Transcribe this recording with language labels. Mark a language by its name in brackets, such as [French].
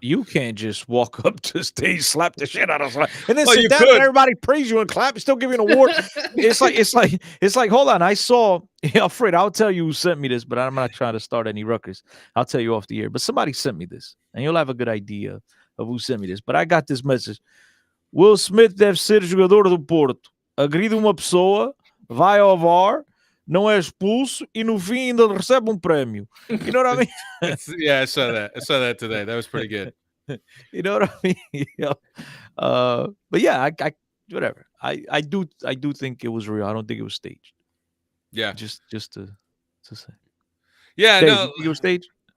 [English] You can't just walk up to stage, slap the shit out of someone, and then Well, sit you down could. and everybody praise you and clap, still give you an award. it's like, hold on. I saw Alfred, I'll tell you who sent me this, but I'm not trying to start any ruckus. I'll tell you off the air. But somebody sent me this, and you'll have a good idea of who sent me this. But I got this message. [Portuguese] Will Smith deve ser jogador do Porto. Agride uma pessoa, vai ao VAR, não é expulso e no fim ainda recebe prémio. [English] You know what I mean? Yeah, I saw that. I saw that today. That was pretty good. You know what I mean? But yeah, I whatever. I do think it was real. I don't think it was staged. Yeah. Just to say. Yeah, Dave, no. you think it was staged?